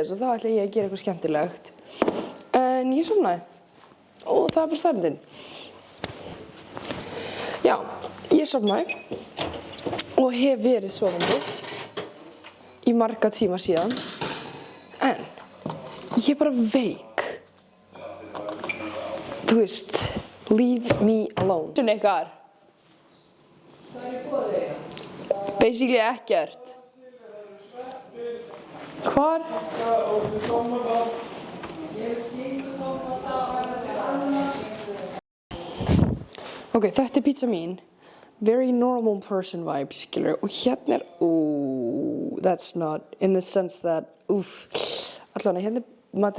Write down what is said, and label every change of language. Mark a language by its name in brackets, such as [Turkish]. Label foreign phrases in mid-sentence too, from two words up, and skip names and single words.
[Icelandic] des og þá ætla ég að gera eitthvað skemmtilegt, en ég sofnaði og það er bara staðreyndin. Já, ég sofnaði og hef verið sofandi í marga tíma síðan, en ég er bara veik. Þú veist, [English] leave me alone. [Icelandic] Svona ykkar. Basically ekkert. Hvar? Ok, þetta er pizza mín. [English] Very normal person vibe, [Icelandic] skilur. Og hérna [English] that's not in the sense that, [Icelandic] allavega, hérna er maturinn